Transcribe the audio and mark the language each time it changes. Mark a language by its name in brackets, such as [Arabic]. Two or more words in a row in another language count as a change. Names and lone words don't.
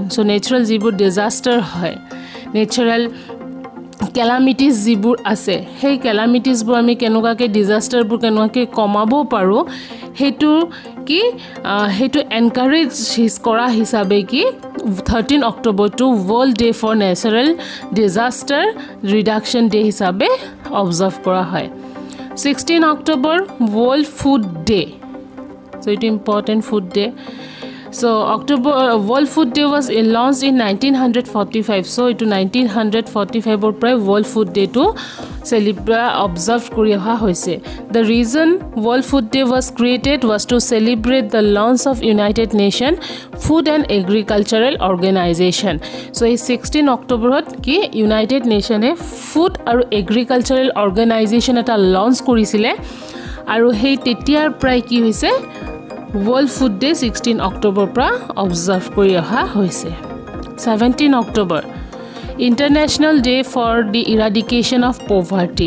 [Assamese] চ' নেচাৰেল যিবোৰ ডিজাষ্টাৰ হয়, [English] natural calamities [Assamese] যিবোৰ আছে, সেই কেলামিটিজবোৰ আমি কেনেকুৱাকৈ ডিজাষ্টাৰবোৰ কেনেকুৱাকৈ কমাব পাৰোঁ, সেইটো এনকাৰেজ কৰা হিচাপে কি 13 অক্টোবৰটো [English] World Day for Natural Disaster Reduction Day [Assamese] হিচাপে অবজাৰ্ভ কৰা হয়। 16 অক্টোবৰ ৱৰ্ল্ড ফুড ডে। চ' এইটো [English] important food day. So World Food Day was launched in 1945. [Assamese] So এইটো 1945ৰ পৰাই World Food Day টো অবজাৰ্ভ কৰি অহা হৈছে। [English] The reason World Food Day was created was to celebrate the launch of United Nations Food and Agricultural Organization. [Assamese] So এই 16 অক্টোবৰত কি ইউনাইটেড নেশ্যনে ফুড আৰু এগ্ৰিকালচাৰেল অৰ্গেনাইজেশ্যন এটা লঞ্চ কৰিছিলে, আৰু সেই তেতিয়াৰ পৰাই কি হৈছে ৱৰ্ল্ড ফুড ডে 16 অক্টোবৰৰ পৰা অবজাৰ্ভ কৰি অহা হৈছে। [English] 17 October International Day for the Eradication of Poverty.